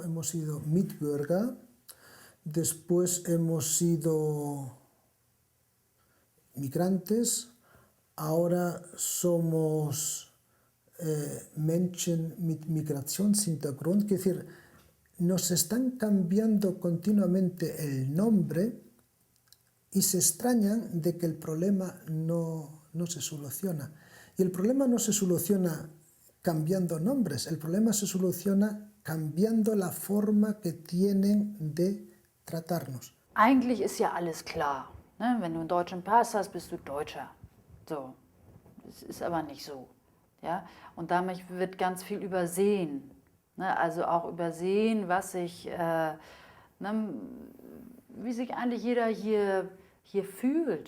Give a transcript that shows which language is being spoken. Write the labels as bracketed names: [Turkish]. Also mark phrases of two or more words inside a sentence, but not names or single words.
[Spanish] Hemos sido Mitbürger, después hemos sido migrantes, ahora somos [German] Menschen mit Migrationshintergrund, [Spanish] es decir, nos están cambiando continuamente el nombre y se extrañan de que el problema no se soluciona. Y el problema no se soluciona cambiando nombres, el problema se soluciona cambiando la forma que tienen de tratarnos. [German] Eigentlich ist ja alles klar. Ne? Wenn du einen deutschen Pass hast, bist du Deutscher. So. Das ist aber nicht so. Ja? Und damit wird ganz viel übersehen. Ne? Also auch übersehen, was sich, wie sich eigentlich jeder hier fühlt.